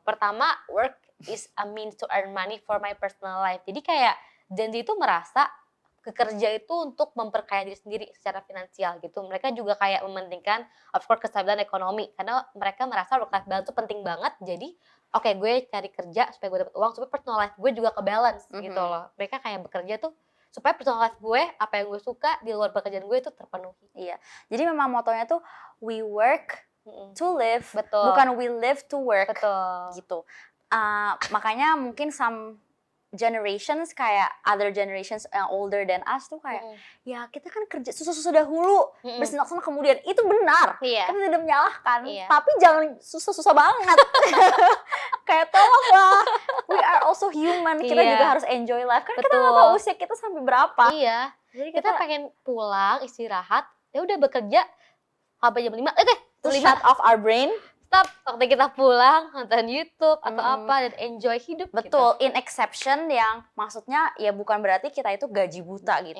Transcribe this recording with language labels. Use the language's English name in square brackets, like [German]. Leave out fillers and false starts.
[English] Pertama, work is a means to earn money for my personal life. [Indonesian] Jadi kayak Gen Z itu merasa bekerja itu untuk memperkaya diri sendiri secara finansial gitu. Mereka juga kayak mementingkan of course kestabilan ekonomi karena mereka merasa work life balance itu penting banget. Jadi oke, gue cari kerja supaya gue dapat uang supaya personal life gue juga ke balance gitu loh. Mereka kayak bekerja tuh supaya personal life gue, apa yang gue suka di luar pekerjaan gue itu terpenuhi. Iya. Jadi memang motonya tuh [English] we work to live, [Indonesian] Betul. [English] bukan we live to work. [Indonesian] Betul. Gitu. Makanya mungkin some generations kayak other generations yang [English] older than us [Indonesian] tuh kayak ya kita kan kerja susah-susah dahulu bersenang-senang kemudian, itu benar. Iya. Kita tidak menyalahkan, Iya. tapi jangan susah-susah banget. Kayak tolonglah, [English] we are also human, kita [Indonesian] Iya. juga harus enjoy life. Kan kita Betul. nggak tahu usia kita sampai berapa. Iya. Jadi Kita pengen pulang, istirahat, ya udah bekerja sampai jam 5. [English] to 5 shut off our brain. stop. [Indonesian] Waktu kita pulang nonton YouTube atau apa dan enjoy hidup. Betul, in exception yang maksudnya ya bukan berarti kita itu gaji buta gitu.